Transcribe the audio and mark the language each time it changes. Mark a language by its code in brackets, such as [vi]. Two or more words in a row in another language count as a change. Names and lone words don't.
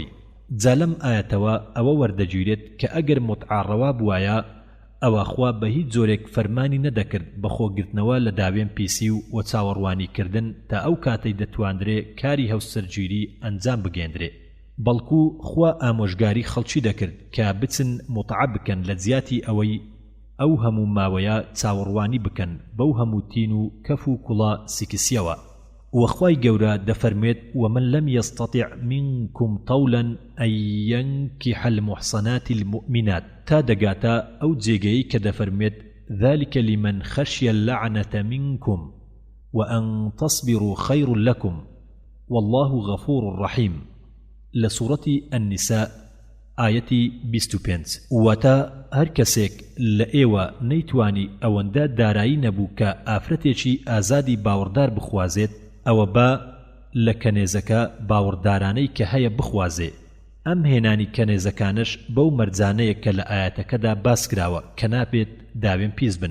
[ckb] جا لەم ئایەتەوە ئەوە وەردەگیرێت کە ئەگەر متعاڕەوا بوایە ئەوە خوا بە هیچ جۆرێک فەرمانی نەدەکرد بە خۆگرتنەوە لە داوێن پیسی و چاوەڕوانیکردن تا ئەو کاتەی دەتواندرێ کاری هەوسەرگیری ئەنجام بگێندرێ، بەڵکو خوا ئامۆژگاری خەڵکی دەکرد کە بچن متعە بکەن لە جیاتی ئەوەی ئەو هەموو ماوەیە چاوەڕوانی بکەن بەو هەموو تین و کەف و کوڵە سیکسیەوە. وخوای گەورە دەفەرمێت [ar] ومن لم يستطع منكم طولا أن ينكح المحصنات المؤمنات [ckb] تا دەگاتە ئەو جێگەی کە دەفەرمێت [ar] ذلك لمن خشي اللعنة منكم وأن تصبروا خير لكم والله غفور رحيم لسورة النساء آية 25. [ckb] واتا هر کەسێک لە ئێوە نەیتوانی ئەوەندە دارایی نەبوو کە ئافرەتێکی ئازادی باوەڕدار بخوازێت ئەوە با لە کەنێزەکە باوەڕدارانەی کە هەیە بخوازێ. ئەم هێنانی کەنێزەکانش بەو مەرجانەیە کە لە ئاەتەکەدا باس کراوە کە نابێت داوێن پیس بن.